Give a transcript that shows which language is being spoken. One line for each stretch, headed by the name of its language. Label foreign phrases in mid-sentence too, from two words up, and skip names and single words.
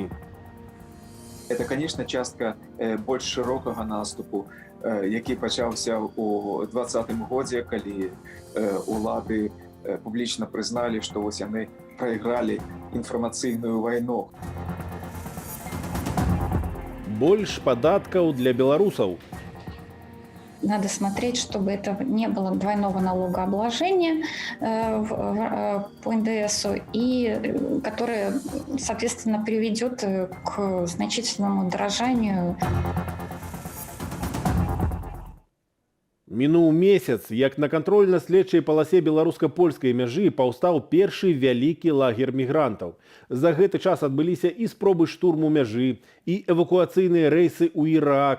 Russian: Это, конечно,
Belarusian: частка больш шырокага наступу, які пачаўся ў 2020 годзе, калі улады публічна прызналі, што вось яны прайгралі інфармацыйную вайну. Больш падаткаў для беларусаў.
Russian: Надо смотреть, чтобы это не было двойного налогообложения по НДСу, и которое, соответственно, приведет к значительному удорожанию.
Belarusian: Мінуў месяц, як на кантрольна-следчай паласе беларуска-польскай мяжы паўстаў першы вялікі лагер мігрантаў. За гэты час адбыліся і спробы штурму мяжы, і эвакуацыйныя рэйсы ў Ірак.